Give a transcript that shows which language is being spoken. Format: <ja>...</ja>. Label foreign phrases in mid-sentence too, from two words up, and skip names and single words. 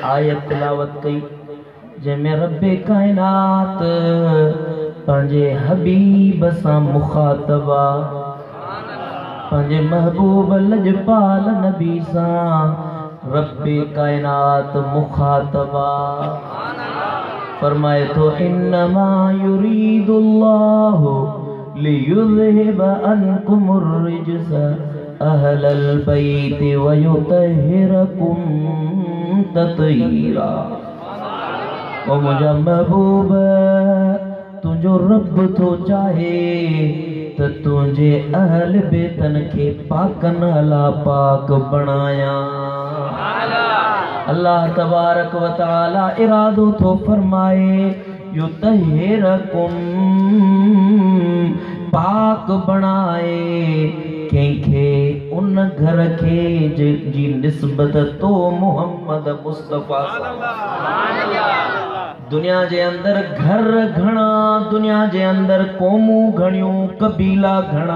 <sd>आयत तिलावत कई, जंहिंमें रब्बे कायनात पंहिंजे हबीब सां मुखातबा, पंहिंजे महबूब लजपाल नबी सां रब्बे कायनात मुखातबा फरमाए तो,</sd> <ar>إنما يريد الله ليذهب عنكم الرجس أهل البيت و يطهركم تطهيرا.</ar> <sd>ओ मुंहिंजा महबूब, तुंहिंजो रब थो चाहे त तुंहिंजे अहल बैतन खे पाकन अला पाक बणाया।</sd> <ar>الله تبارك و تعالى</ar> <sd>इरादो थो फरमाए, युतहिरकुम, पाक बणाए कंहिंखे उन घर के जी निस्बत तो मोहम्मद मुस्तफा। दुनिया जे अंदर घर घणा, दुनिया जे अंदर क़ौमूं घणियूं, कबीला घणा।</sd>